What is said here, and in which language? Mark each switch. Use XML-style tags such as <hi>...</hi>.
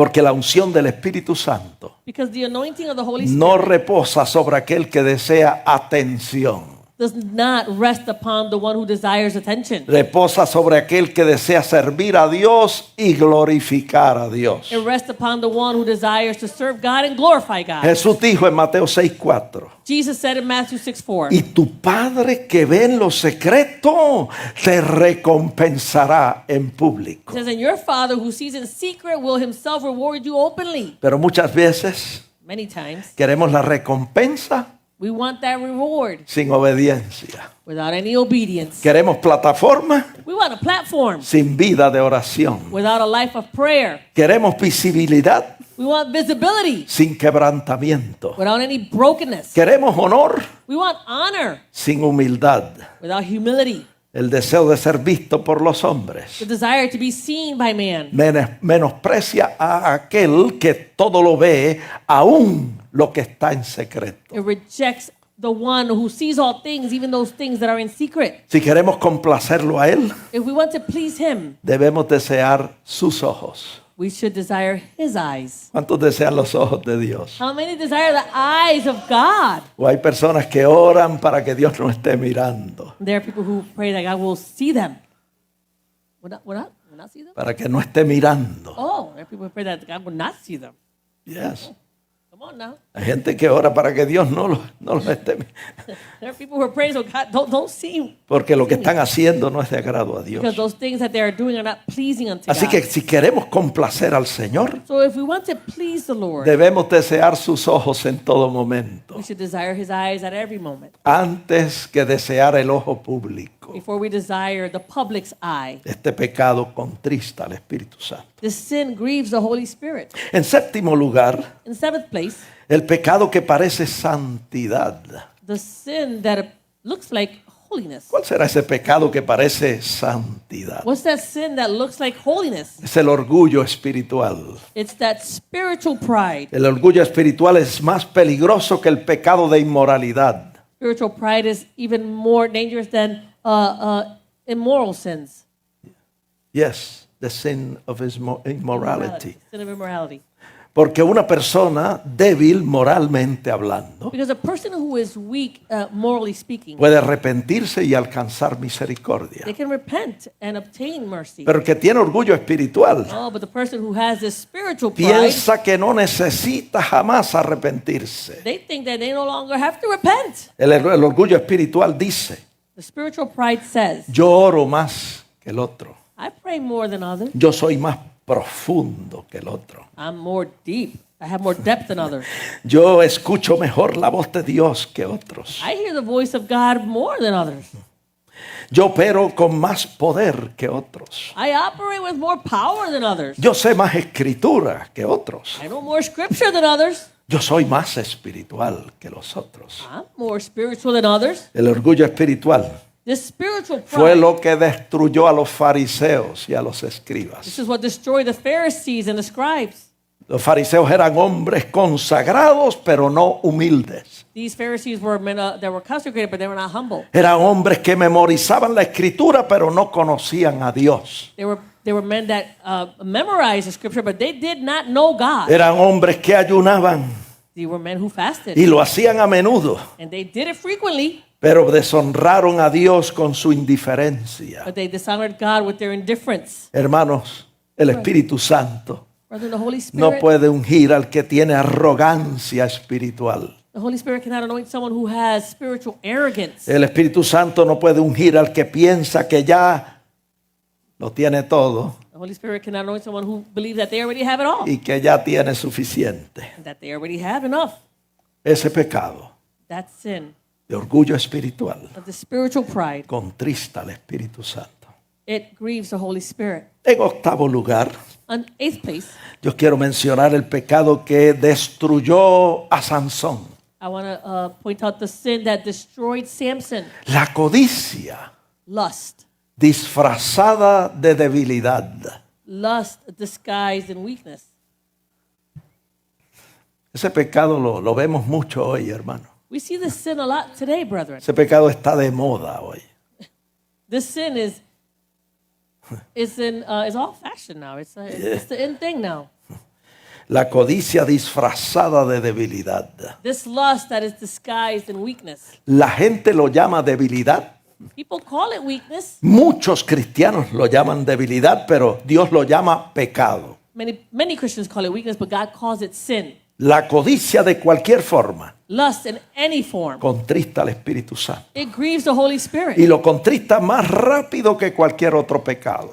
<es>Porque la unción del Espíritu Santo</es> <en>because the anointing of the Holy Spirit</en> <es>no reposa sobre aquel que desea atención.</es> <en>does not rest upon the one who desires attention.</en> <es>Reposa sobre aquel que desea servir a Dios y glorificar a Dios.</es> <en>It rests upon the one who desires to serve God and glorify God.</en> <es>Jesús dijo en Mateo 6:4,</es> <en>Jesus said in Matthew 6:4,</en> <es>y tu Padre que ve en lo secreto te recompensará en</es> <en>it</en> <es>público.</es> <en>says, and your Father who sees in secret will himself reward you openly.</en> <es>Pero muchas veces</es> <en>Many times,</en> <es>queremos la recompensa</es> <en>we want that reward</en> <es>sin obediencia.</es> <en>without any obedience.</en> <es>Queremos plataforma</es> <en>We want a platform</en> <es>sin vida de oración.</es> <en>without a life of prayer.</en> <es>Queremos visibilidad</es> <en>We want visibility</en> <es>sin quebrantamiento.</es> <en>without any brokenness.</en> <es>Queremos honor</es> <en>We want honor</en> <es>sin humildad.</es> <en>without humility.</en> <es>El deseo de ser visto por los hombres</es> <en>The desire to be seen by man</en> <es>menosprecia a aquel que todo lo ve, aún lo que está en secreto.</es> <en>It rejects the one who sees all things, even those things that are in secret.</en> <es>Si queremos complacerlo a él,</es> <en>If we want to please him,</en> <es>debemos desear sus ojos.</es> <en>we should desire his eyes.</en> <es>¿Cuántos desean los ojos de Dios?</es> <en>How many desire the eyes of God?</en> <es>O hay personas que oran para que Dios no esté mirando,</es> <en>There are people who pray that God will see them. Will not see them?</en> <es>para que no esté mirando.</es> <en>Oh, there are people who pray that God will not see them. Yes. Come on now.</en> <es>Hay gente que ora para que Dios no los esté mirando,</es> <en>There are people who are praying so God don't see,</en> <es>porque lo que están haciendo no es de agrado a Dios.</es> <en>because those things that they are doing are not pleasing unto</en> <es>Así</es> <en>God.</en> <es>que si queremos complacer al Señor,</es> <en>So if we want to please the Lord,</en> <es>debemos desear sus ojos en todo momento,</es> <en>we should desire his eyes at every moment</en> <es>antes que desear el ojo público.</es> <en>before we desire the public's eye.</en> <es>Este pecado contrista al Espíritu Santo.</es> <en>This sin grieves the Holy Spirit.</en> <es>En séptimo lugar,</es> <en>In seventh place,</en> <es>el pecado que parece santidad.</es> <en>the sin that looks like holiness.</en> <es>¿Cuál será ese pecado que parece santidad?</es> <en>What's that sin that looks like holiness?</en> <es>Es el orgullo espiritual.</es> <en>It's that spiritual pride.</en> <es>El orgullo espiritual es más peligroso que el pecado de inmoralidad.</es> <en>Spiritual pride is even more dangerous than immoral sins. Yes, the sin of immorality. Sin of immorality.</en> <es>Porque una persona débil moralmente hablando</es> <en>Because a person who is weak, morally speaking,</en> <es>puede arrepentirse y alcanzar misericordia.</es> <en>they can repent and obtain mercy.</en> <es>Pero el que tiene orgullo espiritual</es> <en>Oh, but the person who has this spiritual pride,</en> <es>piensa que no necesita jamás arrepentirse.</es> <en>they think that they no longer have to repent.</en> <es>El orgullo espiritual dice,</es> <en>The spiritual pride says,</en> <es>yo oro más que el otro.</es> <en>I pray more than others.</en> <es>Yo soy más profundo que el otro.</es> <en>I'm more deep. I have more depth than others.</en> <es>Yo escucho mejor la voz de Dios que otros.</es> <en>I hear the voice of God more than others.</en> <es>Yo opero con más poder que otros.</es> <en>I operate with more power than others.</en> <es>Yo sé más escritura que otros.</es> <en>I know more scripture than others.</en> <es>Yo soy más espiritual que los otros.</es> <en>I'm more spiritual than others.</en> <es>El orgullo espiritual</es> <en>This spiritual</en> <es>fue</es> <en>pride,</en> <es>lo que destruyó a los fariseos y a los</es> <en>this</en> <es>escribas.</es> <en>is what destroyed the Pharisees and the scribes.</en> <es>Los fariseos eran hombres consagrados, pero no humildes.</es> <en>These Pharisees were men that were consecrated, but they were not humble.</en> <es>Eran hombres que memorizaban la escritura, pero no conocían a Dios.</es> <en>They were men that memorized the scripture, but they did not know God.</en> <es>Eran hombres que ayunaban</es> <en>They were men who fasted,</en> <es>y lo hacían a menudo,</es> <en>and they did it frequently,</en> <es>pero deshonraron a Dios con su indiferencia.</es> <en>but they dishonored God with their indifference.</en> <es>Hermanos, el Espíritu Santo</es> <en>Brother, the Holy</en> <es>no</es> <en>Spirit,</en> <es>puede ungir al que tiene arrogancia espiritual.</es> <en>the Holy Spirit cannot anoint someone who has spiritual arrogance.</en> <es>El Espíritu Santo no puede ungir al que piensa que ya lo tiene todo</es> <en>The Holy Spirit cannot anoint someone who believes that they already have it all,</en> <es>y que ya tiene suficiente.</es> <en>that they already have enough.</en> <es>Ese pecado</es> <en>That sin</en> <es>de orgullo espiritual</es> <en>of the spiritual pride</en> <es>contrista al Espíritu Santo.</es> <en>It grieves the Holy Spirit.</en> <es>En octavo lugar,</es> <en>On eighth place,</en> <es>yo quiero mencionar el pecado que destruyó a Sansón.</es> <en>I want to point out the sin that destroyed Samson.</en> <es>La codicia</es> <en>Lust.</en> <es>disfrazada de debilidad.</es> <en>Lust disguised in weakness.</en> <es>Ese pecado lo vemos mucho hoy, hermano.</es> <en>We see this sin a lot today, brethren.</en> <es>Ese pecado está de moda hoy.</es> <en>This sin is all fashion now. It's the in thing now.</en> <es>La codicia disfrazada de debilidad.</es> <en>This lust that is disguised in weakness.</en> <es>La gente lo llama debilidad.</es> <en>People call it weakness.</en> <es>Muchos cristianos lo llaman debilidad, pero Dios lo llama pecado.</es> <en>Many Christians call it weakness, but God calls it sin.</en> <es>La codicia de cualquier forma</es> <en>Lust in any form.</en> <es>contrista al Espíritu Santo.</es> <en>It grieves the Holy Spirit.</en> <es>Y lo contrista más rápido que cualquier otro pecado.</es>